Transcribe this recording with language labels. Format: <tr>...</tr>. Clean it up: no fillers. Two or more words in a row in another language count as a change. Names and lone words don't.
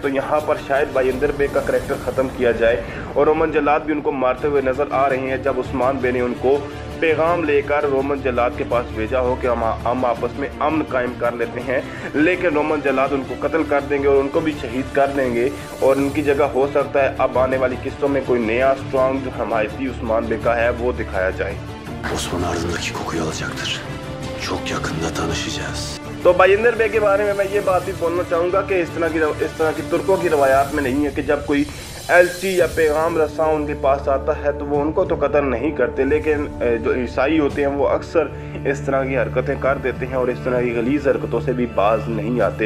<hi>तो यहाँ पर शायद बाइंदर बे का करैक्टर ख़त्म किया जाए और रोमन जल्लाद भी उनको मारते हुए नज़र आ रहे हैं जब उस्मान बे ने उनको पैगाम लेकर रोमन जल्लाद के पास भेजा हो कि हम आपस में अमन कायम कर लेते हैं। लेकिन रोमन जल्लाद उनको कत्ल कर देंगे और उनको भी शहीद कर देंगे और उनकी जगह हो सकता है अब आने वाली किस्तों में कोई नया स्ट्रॉन्ग जो हमायती उस्मान बे का है वो दिखाया जाए।</hi> <tr>Osman ardındaki kokuyu alacaktır. Çok yakında tanışacağız.</tr> <hi>तो बाइंदर बे के बारे में मैं ये बात भी बोलना चाहूँगा कि इस तरह की तुर्कों की रवायात में नहीं है कि जब कोई एलची या पैगाम रसा उनके पास आता है तो वो उनको तो कत्ल नहीं करते, लेकिन जो ईसाई होते हैं वो अक्सर इस तरह की हरकतें कर देते हैं और इस तरह की गलीज़ हरकतों से भी बाज नहीं आते।</hi>